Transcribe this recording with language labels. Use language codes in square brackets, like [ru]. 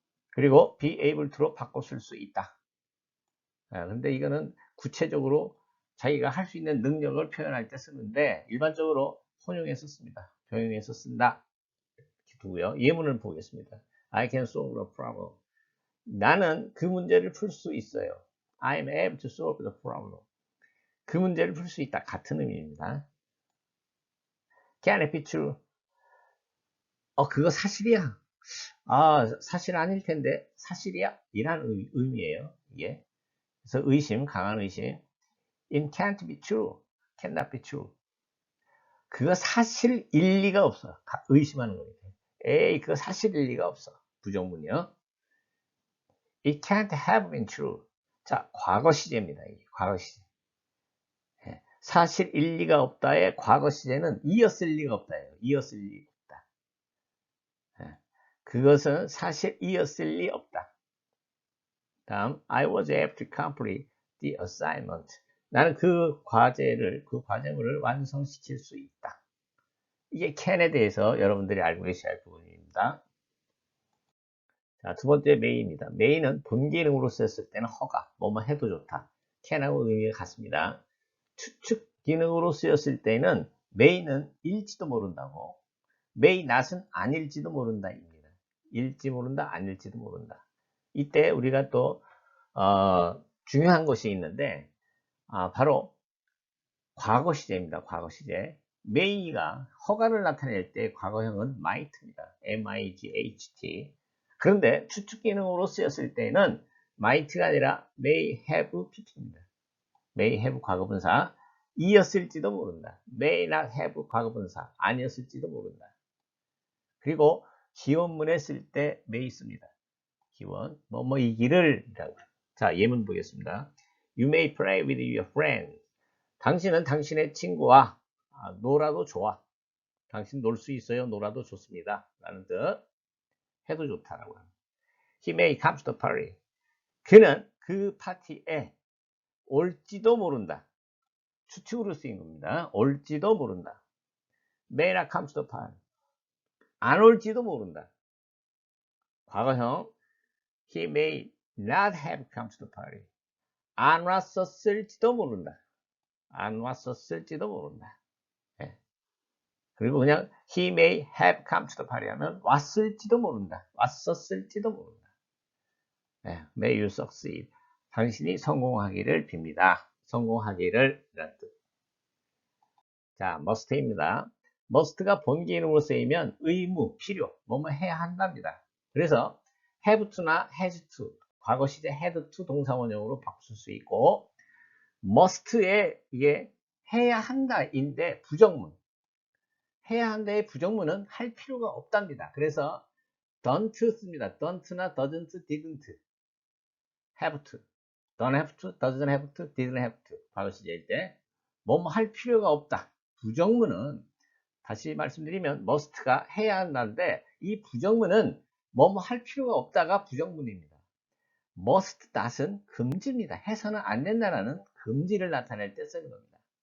[ko] 그리고 be able to로 바꿔 쓸 수 있다. 근데 이거는 구체적으로 자기가 할 수 있는 능력을 표현할 때 쓰는데 일반적으로 혼용해서 씁니다. 병용해서 쓴다. 이렇게 두고요. 예문을 보겠습니다. [en] I can solve a problem. [ko] 나는 그 문제를 풀 수 있어요. [en] I'm able to solve the problem. [ko] 그 문제를 풀 수 있다. 같은 의미입니다. [en] Can it be true? [ko] 그거 사실이야. 사실 아닐 텐데 사실이야? 이란 의미예요. 이게. 그래서 의심, 강한 의심. [en] It can't be true. Cannot be true. [ko] 그거 사실일 리가 없어. 의심하는 거니까. 에이, 그거 사실일 리가 없어. 부정문이요. [en] It can't have been true. [ko] 자, 과거 시제입니다. 과거 시제. 사실 일리가 없다의 과거 시제는 이었을 리가 없다예요. 이었을 리 없다. 그것은 사실 이었을 리 없다. [en] 다음, I was able to complete the assignment. [ko] 나는 그 과제물을 완성시킬 수 있다. 이게 can에 대해서 여러분들이 알고 계셔야 할 부분입니다. 자, 두 번째 may입니다. may는 본 기능으로 쓰였을 때는 허가, 뭐뭐 해도 좋다. can하고 의미가 같습니다. 추측 기능으로 쓰였을 때는 may는 일지도 모른다고, may not은 아닐지도 모른다입니다. 일지 모른다, 아닐지도 모른다. 이때 우리가 또 중요한 것이 있는데 바로 과거 시제입니다. 과거 시제. may가 허가를 나타낼 때 과거형은 might입니다. [en] M-I-G-H-T. [ko] 그런데 추측 기능으로 쓰였을 때는 might가 아니라 may have pp입니다. may have 과거분사. 이었을지도 모른다. may not have 과거분사. 아니었을지도 모른다. 그리고 기원문에 쓸 때 may 씁니다. 기원, 뭐뭐이기를. 자, 예문 보겠습니다. [en] You may play with your friends. [ko] 당신은 당신의 친구와 놀아도 좋아. 당신 놀 수 있어요. 놀아도 좋습니다. 라는 뜻. 해도 좋다라고 합니다. [en] He may come to the party. [ko] 그는 그 파티에 올지도 모른다. 추측으로 쓰인 겁니다. 올지도 모른다. [en] May not come to the party. [ko] 안 올지도 모른다. 과거형. [en] He may not have come to the party. [ko] 안 왔었을지도 모른다. 안 왔었을지도 모른다. 예. 그리고 그냥 [en] he may have come to the party [ko] 하면 왔을지도 모른다. 왔었을지도 모른다. 예. [en] May you succeed. [ko] 당신이 성공하기를 빕니다. 성공하기를 이런 뜻. 자, must입니다. must가 본기능으로 쓰이면 의무, 필요, 뭐뭐 해야 한답니다. 그래서 have to나 has to, 과거 시제 had to 동사원형으로 바꿀 수 있고 must에 이게 해야 한다인데 부정문. 해야 한다의 부정문은 할 필요가 없답니다. 그래서 don't 씁니다. [en] don't나 doesn't, didn't, have to, don't have to, doesn't have to, didn't have to. [ko] 과거 시제일 때 뭐뭐 할 필요가 없다. 부정문은 다시 말씀드리면 must가 해야 한다는데 이 부정문은 뭐뭐 할 필요가 없다가 부정문입니다. must not은 금지입니다. 해서는 안 된다는 금지를 나타낼 때 쓰는 겁니다.